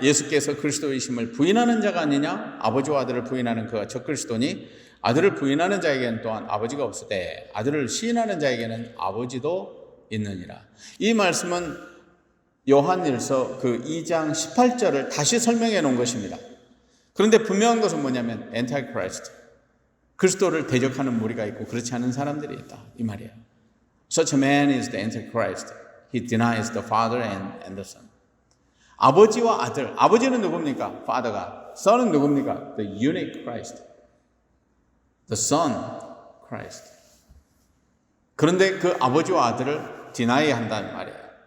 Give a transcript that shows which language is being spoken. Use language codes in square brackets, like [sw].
[ko] 예수께서 그리스도이심을 부인하는 자가 아니냐? 아버지와 아들을 부인하는 그가 적그리스도니, 아들을 부인하는 자에게는 또한 아버지가 없으되 아들을 시인하는 자에게는 아버지도 있느니라. 이 말씀은 요한일서 그 2장 18절을 다시 설명해 놓은 것입니다. 그런데 분명한 것은 뭐냐면 엔타이크라이스트, 그리스도를 대적하는 무리가 있고 그렇지 않은 사람들이 있다, 이 말이에요. [en] Such a man is the Antichrist. He denies the Father and the Son. [ko] 아버지와 아들, 아버지는 누굽니까? [en] Father가. [ko] Son은 누굽니까? [en] The unique Christ. The Son Christ. [ko] 그런데 그 아버지와 아들을 deny 한다는 말이에요.